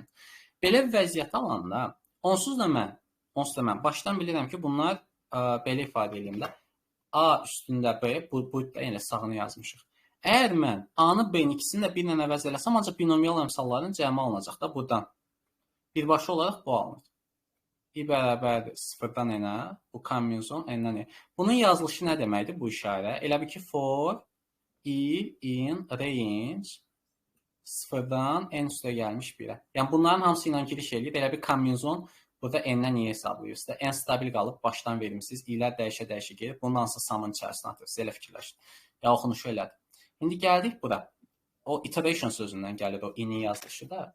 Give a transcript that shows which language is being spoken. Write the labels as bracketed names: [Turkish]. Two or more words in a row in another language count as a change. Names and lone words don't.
[Azerbaijani] Belə bir vəziyyət alanda, onsuz da mən başdan bilirəm ki, bunlar belə ifadə edeyim də, a üstündə b, bu da yenə sağını yazmışıq. Əgər mən a-nı b-nin ikisini də bir-ilə əvəz eləsəm, ancaq binomial əmsalların cəmi alınacaq da buradan. Birbaşa olaraq bu alınır. i bərabərdir 0-dan n-ə, bu kombinizon n-dən i. Bunun yazılışı nə deməkdir bu işarə? Elə bir ki, [English] for i in range [Azerbaijani] 0-dan n üstə gəlmiş 1-ə. Yəni bunların hamısı ilə giriş eləyib, elə bir kombinizon burada n-dən i hesablayırsınız. N stabil qalıb, başdan vermişsiniz, i-lər dəyişə-dəyişə gelib, bunun hansı samın içərisinə atırsınız, elə fikirləşin. Ya oxunuşu elədir. İndi gəldik bura. O iteration sözündən gəlir o i-nin yazılışı da.